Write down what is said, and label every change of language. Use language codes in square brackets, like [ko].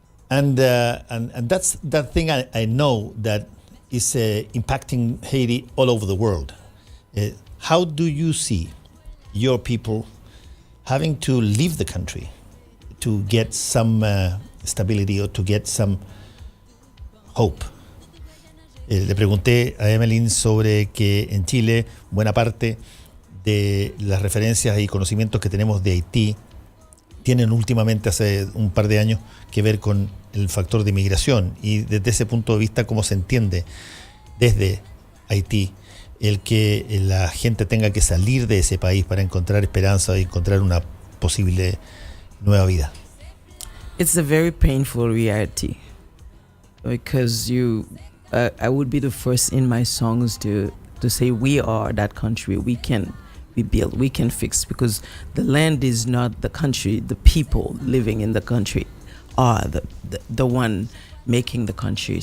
[en] And that's that thing I know, that is impacting Haiti all over the world. How do you see your people having to leave the country to get some stability or to get some hope? [es] Le pregunté a Emeline sobre que en Chile buena parte de las referencias y conocimientos que tenemos de Haití tienen últimamente, hace un par de años, que ver con el factor de inmigración, y desde ese punto de vista, cómo se entiende desde Haití el que la gente tenga que salir de ese país para encontrar esperanza y encontrar una posible nueva vida. [en] It's a very painful reality because I would be the first in my songs to say we are that country. We can build, we can fix, because the land is not the country. The people living in the country are the one making the country.